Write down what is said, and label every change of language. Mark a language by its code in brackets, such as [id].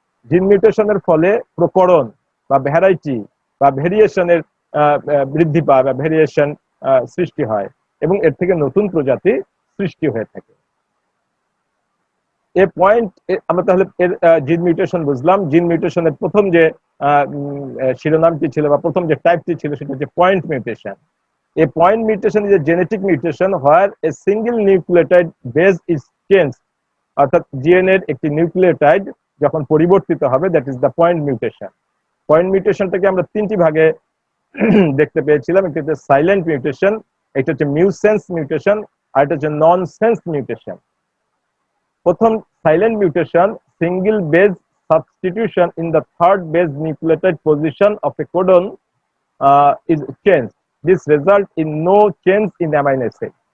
[bn] জিন মিউটেশনের ফলে প্রকরণ বা ভ্যারাইটি বা ভেরিয়েশনের বৃদ্ধি পায় বা ভেরিয়েশন সৃষ্টি হয় এবং এর থেকে নতুন প্রজাতি সৃষ্টি হয়ে থাকে। এ পয়েন্ট আমরা তাহলে এর জিন মিউটেশন বুঝলাম। জিন মিউটেশনের প্রথম যে শিরোনামটি ছিল বা প্রথম যে টাইপটি ছিল সেটা হচ্ছে point mutation. [en] A point mutation is a genetic mutation where a single nucleotide base is changed, [bn] অর্থাৎ ডিএনএ এর একটি নিউক্লিওটাইড যখন পরিবর্তিত হবে, [en] That is the point mutation. [bn] Point মিউটেশনটাকে আমরা তিনটি ভাগে দেখতে পেয়েছিলাম, একটি হচ্ছে সাইলেন্ট মিউটেশন, একটা হচ্ছে মিউসেন্স মিউটেশন, আর একটা হচ্ছে ননসেন্স মিউটেশন। [en] প্রথম silent mutation, single base substitution in the third base nucleotide position of a codon is changed, this result in no change in amino acid.